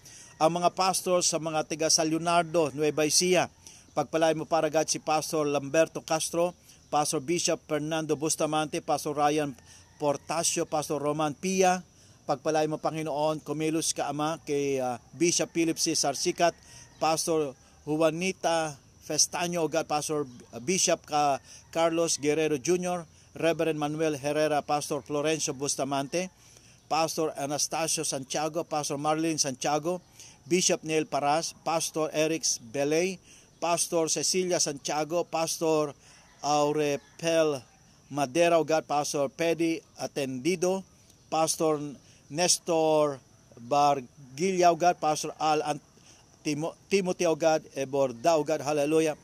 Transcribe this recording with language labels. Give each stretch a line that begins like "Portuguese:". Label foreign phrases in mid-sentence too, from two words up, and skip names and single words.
Filipino: Ang mga pastor sa mga tiga San Leonardo, Nueva Ecija, pagpalain mo, Faragad, si Pastor Lamberto Castro, Pastor Bishop Fernando Bustamante, Pastor Ryan Portasio, Pastor Roman Pia, pagpalain mo, Panginoon, kumilos ka, Ama, kay Bishop Philip Cesar Sikat, Pastor Juanita Festaño, God, Pastor Bishop Carlos Guerrero Jr., Reverend Manuel Herrera, Pastor Florencio Bustamante, Pastor Anastasio Santiago, Pastor Marlene Santiago, Bishop Neil Paras, Pastor Eric Belay, Pastor Cecilia Santiago, Pastor Aurepel Madera, God, Pastor Pedi Atendido, Pastor Nestor Bargilla, God, Pastor Timothy,
English: O God,
Filipino: Eborda,
English: O God,
Filipino: hallelujah.